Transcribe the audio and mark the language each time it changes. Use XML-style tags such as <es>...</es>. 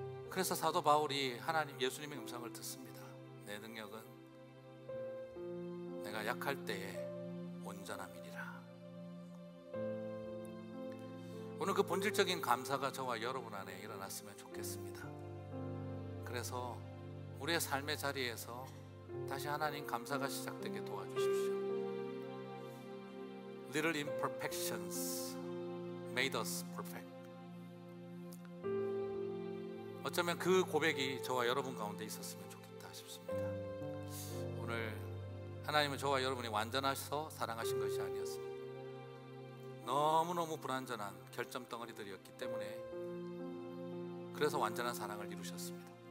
<ko>그래서 사도 바울이 예수님의 음성을 듣습니다. 내 능력은 내가 약할 때에 온전함이니라. 오늘 그 본질적인 감사가 저와 여러분 안에 일어났으면 좋겠습니다. 그래서 우리의 삶의 자리에서 다시 하나님 감사가 시작되게 도와주십시오.</ko> <en>Little imperfections made us perfect.</en> <ko>어쩌면 그 고백이 저와 여러분 가운데 있었으면 좋겠다 싶습니다. 오늘 하나님은 저와 여러분이 완전하셔서 사랑하신 것이 아니었습니다. 너무너무 불완전한 결점 덩어리들이었기 때문에 그래서 완전한 사랑을 이루셨습니다.</ko>